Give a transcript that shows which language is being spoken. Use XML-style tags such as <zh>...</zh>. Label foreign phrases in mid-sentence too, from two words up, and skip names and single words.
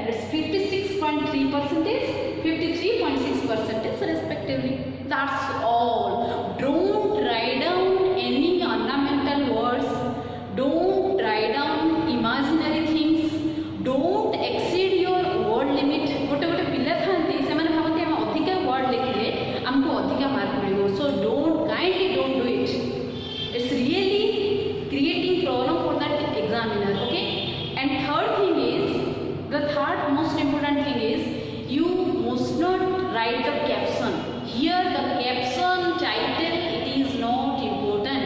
<en>It's 56.3%, 53.6% respectively. That's all. Don't write down any ornamental words. Don't write down imaginary things. Don't exceed your word limit.</en> <or>ଗୋଟେ ଗୋଟେ ପିଲା ଥାନ୍ତି ସେ ମାନେ ଭାବନ୍ତି ଆମେ ଅଧିକା ୱାର୍ଡ ଲେଖିଲେ ଆମକୁ ଅଧିକା ମାର୍କ ମିଳିବ.</or> <en>So kindly don't do it. It's really creating problem for that examiner. Okay, and the third most important thing is you must not write the caption. Here the caption title, it is not important.</en>